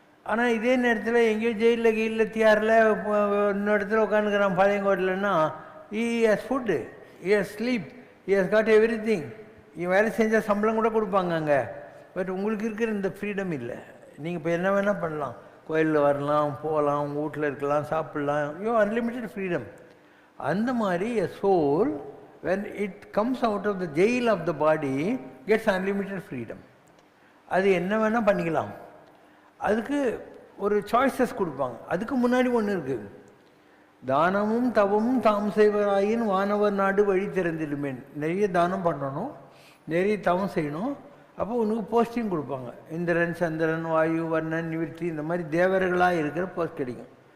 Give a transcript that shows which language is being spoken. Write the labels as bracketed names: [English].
[Tamil] ஆனால் இதே நேரத்தில் எங்கேயோ ஜெயிலில் கீழில் தியாரில் இன்னொரு இடத்துல உட்காந்துக்கிறான் பாளையங்கோட்டில்னா, [English] He has food, he has sleep, he has got everything. [Tamil] இவன் வேலை செஞ்சால் சம்பளம் கூட கொடுப்பாங்க அங்கே. பட் உங்களுக்கு இருக்கிற இந்த ஃப்ரீடம் இல்லை. நீங்கள் இப்போ என்ன வேணால் பண்ணலாம், கோயிலில் வரலாம், போகலாம், உங்கள் வீட்டில் இருக்கலாம், சாப்பிட்லாம். [English] You unlimited freedom. [Tamil] அந்த மாதிரி [English] A soul when it comes out of the jail of the body, gets unlimited freedom. [Tamil] அது என்ன வேணால் பண்ணிக்கலாம். அதுக்கு ஒரு சாய்ஸஸ் கொடுப்பாங்க. அதுக்கு முன்னாடி ஒன்று இருக்குது, தானமும் தவமும் தாம் செய்வராயின் வானவர் நாடு வழி திறந்திடுமே. நிறைய தானம் பண்ணணும், நிறைய தவம் செய்யணும், அப்போ உனக்கு போஸ்டிங் கொடுப்பாங்க. இந்திரன், சந்திரன், வாயு, வர்ணன், நிவிர்த்தி, இந்த மாதிரி தேவர்களாக இருக்கிற போஸ்ட் கிடைக்கும்.